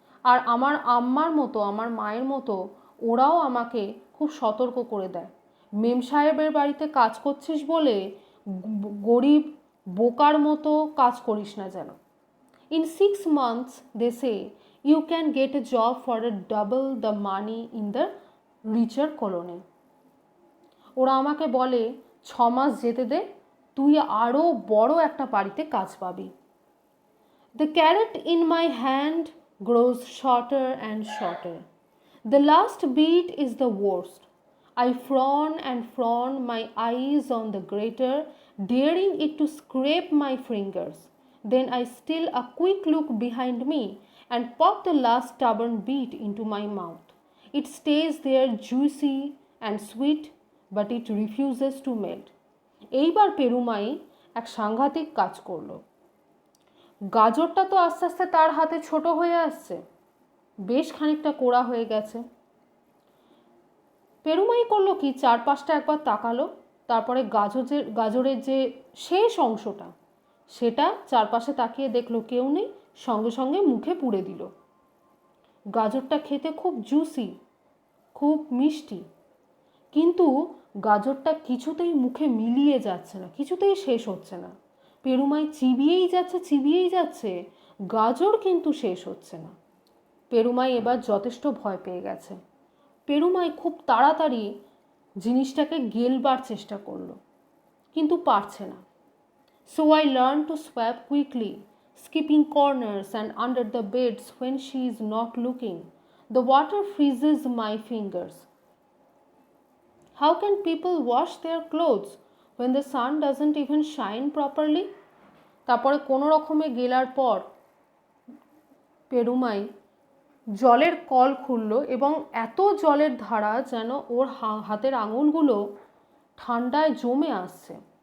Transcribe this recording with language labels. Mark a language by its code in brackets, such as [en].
[bn] আর আমার আম্মার মতো, আমার মায়ের মতো ওরাও আমাকে খুব সতর্ক করে দেয়, মেম সাহেবের বাড়িতে কাজ করছিস বলে গরিব বোকার মতো কাজ করিস না যেন। [en] In 6 months they say you can get a job for a double the money in the richer colony. [bn] ওরা আমাকে বলে 6 মাস যেতে দে, তুই আরও বড় একটা বাড়িতে কাজ পাবি। [en] The carrot in my hand grows shorter and shorter. The last beat is the worst. I frown and frown, my eyes on the grater, daring it to scrape my fingers. Then I steal a quick look behind me and pop the last stubborn beat into my mouth. It stays there juicy and sweet, but it refuses to melt. [bn] এইবার পেরুমাই এক সাংঘাতিক কাজ করলো। গাজরটা তো আস্তে আস্তে তার হাতে ছোট হয়ে আসছে, বেশ খানিকটা কোড়া হয়ে গেছে। পেরুমাই করলো কি, চারপাশটা একবার তাকালো, তারপরে গাজরের যে শেষ অংশটা সেটা চারপাশে তাকিয়ে দেখলো কেউ নেই, সঙ্গে সঙ্গে মুখে পুরে দিল। গাজরটা খেতে খুব জুসি, খুব মিষ্টি, কিন্তু গাজরটা কিছুতেই মুখে মিলিয়ে যাচ্ছে না, কিছুতেই শেষ হচ্ছে না। পেরুমাই চিবিয়েই যাচ্ছে, গাজর কিন্তু শেষ হচ্ছে না। পেরুমাই এবার যথেষ্ট ভয় পেয়ে গেছে। পেরুমাই খুব তাড়াতাড়ি জিনিসটাকে গেলবার চেষ্টা করলো, কিন্তু পারছে না। [en] So I learn to swap quickly, skipping corners and under the beds when she is not looking. The water freezes my fingers. How can people wash their clothes when the sun doesn't even shine properly? [bn] তারপরে কোনো রকমে গেলার পর পেরুমাই জলের call খুলল এবং এত জলের ধারা যেন ওর হাতের আঙুলগুলো ঠান্ডায় জমে আসছে।